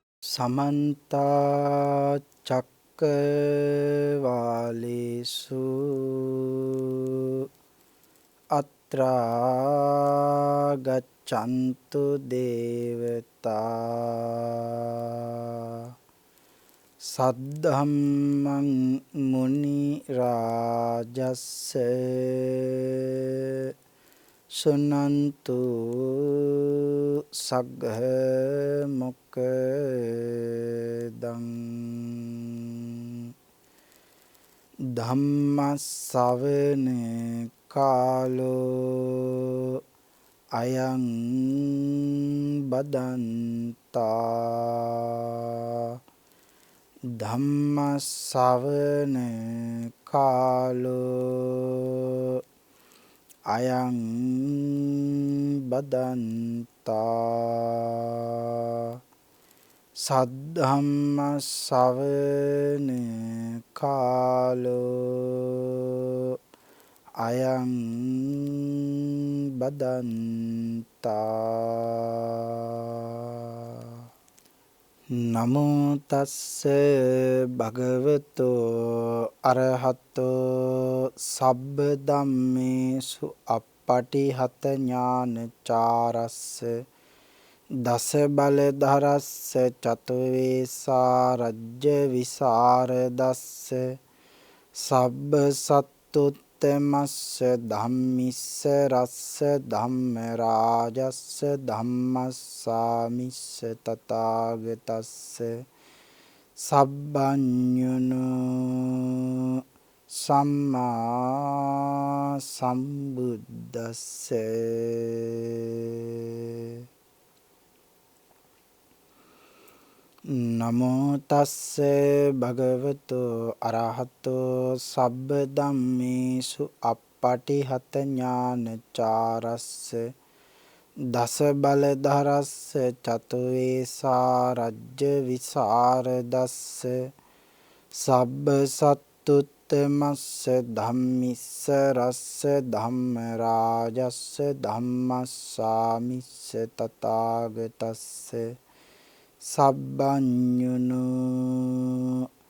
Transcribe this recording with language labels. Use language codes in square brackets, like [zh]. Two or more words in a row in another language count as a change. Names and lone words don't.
[pi] समन्ता चक्कवालेषु अत्रा गच्छन्तु देवता सद्धम्मं मुनि राजस्य सुनन्तु सग्घ මොක්ඛදං ධම්මස්සවන කාලෝ අයං බදන්තා ධම්මස්සවන කාලෝ අයං බදන්තා සද්ධම්ම ශ්‍රවණ කාලෝ අයං බදන්තා නමෝ තස්ස භගවතෝ අරහතෝ සබ්බ ධම්මේසු අප්පටිහත ඥානචාරස්ස දස බල ධරස්ස චතුවේසා රජ්‍ය විසරදස්ස සබ්බ සත්තුත්තමස්ස ධම්මිස්ස රස්ස ධම්ම රාජස්ස ධම්මස්සාමිස්ස තථාගතස්ස සබ්බඤුනෝ සම්මා සම්බුද්දස්ස නමෝ තස්ස භගවතෝ අරහතෝ සබ්බ ධම්මේසු අප්පටිහත ඥානචාරස්ස දස බල ධරස්ස චතුවේසා රජ්‍ය විසරදස්ස සබ්බ සත්තුත්තමස්ස ධම්මිස්ස රස්ස ධම්ම රාජස්ස ධම්මස්සාමිස්ස තථාගතස්ස සබ්බඤුනෝ